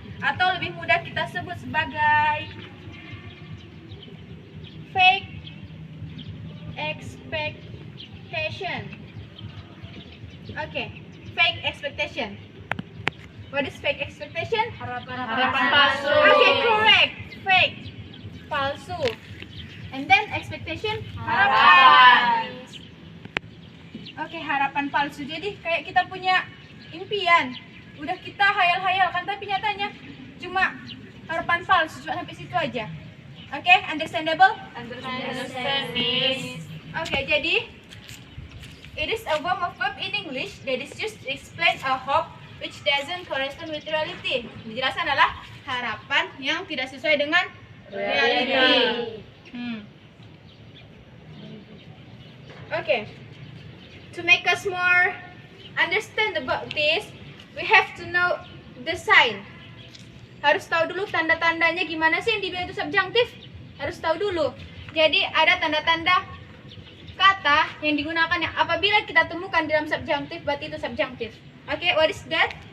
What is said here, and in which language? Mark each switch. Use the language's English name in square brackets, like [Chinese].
[Indonesian] Atau lebih mudah kita sebut sebagai fake expectation. [English] Okay, fake expectation. What is fake expectation? [Indonesian] Harapan palsu. [English] Okay, correct. Fake, palsu. And then expectation? [Indonesian] Harapan. Okay, harapan palsu. Jadi kayak kita punya impian, udah kita hayal-hayalkan tapi nyatanya cuma harapan palsu, cuma sampai situ aja. [English] Okay, understandable? Understand, Miss. Okay, jadi it is a form of verb in English that is used to explain a hope which doesn't correspond with reality. [Indonesian] Penjelasan adalah harapan yang tidak sesuai dengan reality. [English] Okay, to make us more understand about this, we have to know the sign. [Indonesian] Harus tahu dulu tanda-tandanya gimana sih yang dibilang itu subjunctive. Harus tahu dulu. Jadi ada tanda-tanda kata yang digunakan yang apabila kita temukan dalam subjunctive berarti itu subjunctive. [English] Okay, what is that?